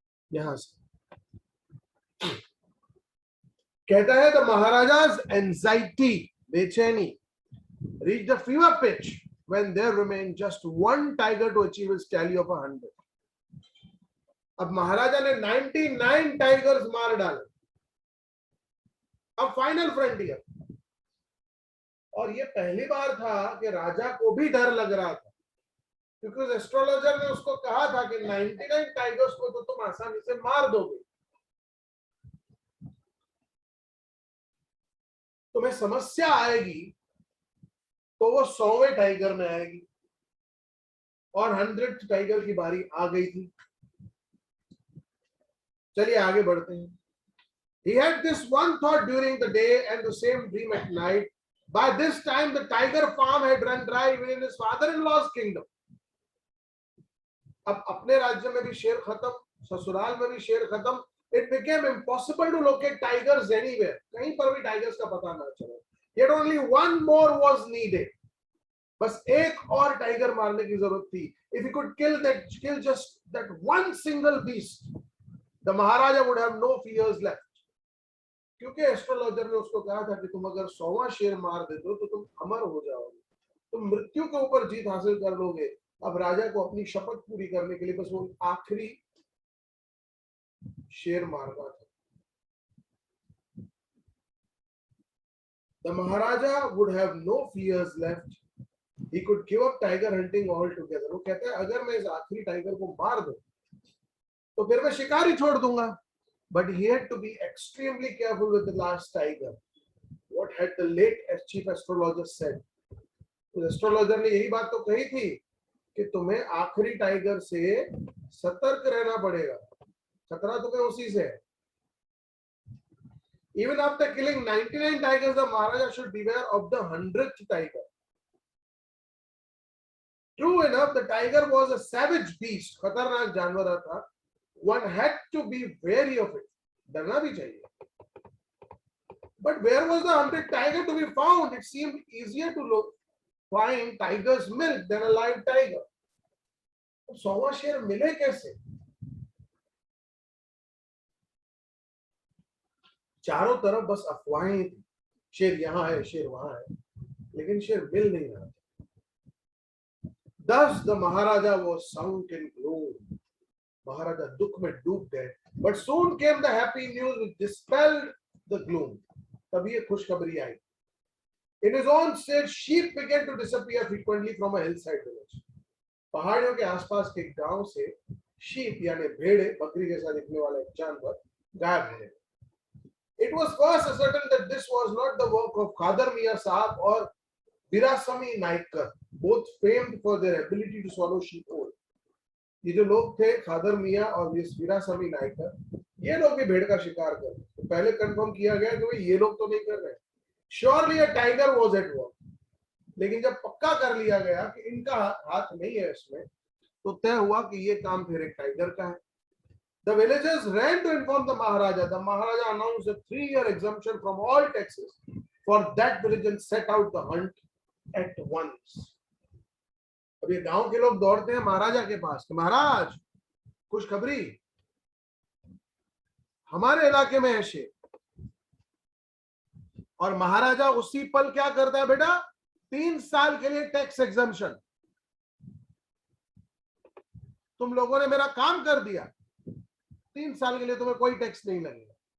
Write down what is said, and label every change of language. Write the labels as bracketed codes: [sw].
[hi] यहां से कहता है [en] The Maharaja's anxiety, बेचैनी, reached the fever pitch when there remained just one tiger to achieve his tally of 100. [hi] अब महाराजा ने 99 टाइगर्स मार डाले। अब फाइनल फ्रंटियर, और ये पहली बार था कि राजा को भी डर लग रहा था, क्योंकि एस्ट्रोलॉजर ने उसको कहा था कि 99 टाइगर्स को तो तुम आसानी से मार दोगे, तुम्हें समस्या आएगी तो वो 100वें टाइगर में आएगी, और 100th टाइगर की बारी आ गई थी। चलिए आगे बढ़ते हैं। [en] He had this one thought during the day and the same dream at night. By this time the tiger farm had run dry even in his father-in-law's kingdom. [hi] अब अपने राज्य में भी शेर खत्म, ससुराल में भी शेर खत्म। [en] It became impossible to locate tigers anywhere. [hi] कहीं पर भी टाइगर्स का पता ना चले। [en] Yet only one more was needed. [hi] बस एक और टाइगर मारने की जरूरत थी। [en] If he could kill just that one single beast, the Maharaja would have no fears left. [hi] क्योंकि एस्ट्रोलॉजर ने उसको कहा था कि तुम अगर 100वां शेर मार देते हो तो तुम अमर हो जाओगे, तुम मृत्यु के ऊपर जीत हासिल कर लोगे। अब राजा को अपनी शपथ पूरी करने के लिए बस वो आखिरी शेर मारना था। [en] The Maharaja would have no fears left. He could give up tiger hunting altogether. [hi] वो कहता है अगर मैं इस आखिरी टाइगर को मार दूं तो फिर मैं शिकार ही छोड़ दूंगा। [en] But he had to be extremely careful with the last tiger. What had the late chief astrologer said? [hi] तो एस्ट्रोलॉजर ने यही बात तो कही थी कि तुम्हें आखिरी टाइगर से सतर्क रहना पड़ेगा, खतरा तुम्हें उसी से है। [en] Even after killing 99 tigers, the Maharaja should beware of the 100th tiger. True enough, the tiger was a savage beast, [hi] खतरनाक जानवर था। [en] One had to be wary of it. [hi] डरना भी चाहिए। [en] But where was the 100th tiger to be found? It seemed easier to find tiger's milk than a live tiger. [hi] 100वां शेर मिले कैसे? चारों तरफ बस अफवाहें थी, शेर यहाँ है, शेर वहां है, लेकिन शेर मिल नहीं रहा था। [en] Thus the Maharaja was sunk in gloom. [hi] महाराजा दुख में डूब गए। [en] But soon came the happy news which dispelled the gloom. [hi] तभी ये खुशखबरी आई। [en] In his own state, sheep began to disappear frequently from a hillside village. [hi] पहाड़ियों के आसपास के गांव से sheep यानी भेड़े, बकरी जैसा दिखने वाला एक जानवर गायब हो गए। [en] It was first ascertained that this was not the work of Khadar Miya Sahab or Virasamy Naikar, both famed for their ability to swallow sheep whole. [hi] ये जो लोग थे खादर मियां और वीरास्वामी नायकर, ये लोग भी भेड़ का शिकार कर, तो पहले कंफर्म किया गया कि भाई ये लोग तो नहीं कर रहे। [en] surely a tiger was at work, [hi] लेकिन जब पक्का कर लिया गया कि इनका हाथ नहीं है इसमें, तो तय हुआ कि ये काम फिर एक टाइगर का है। [en] The villagers ran to inform the Maharaja. The Maharaja announced a 3-year exemption from all taxes for that village and set out the hunt at once. [hi] अब ये गांव के लोग दौड़ते हैं महाराजा के पास कि महाराज खुशखबरी, हमारे इलाके में है शेर। और महाराजा उसी पल क्या करता है बेटा, 3 साल के लिए टैक्स एग्जम्पशन, तुम लोगों ने मेरा काम कर दिया, 3 साल के लिए तुम्हें कोई टैक्स नहीं लगेगा।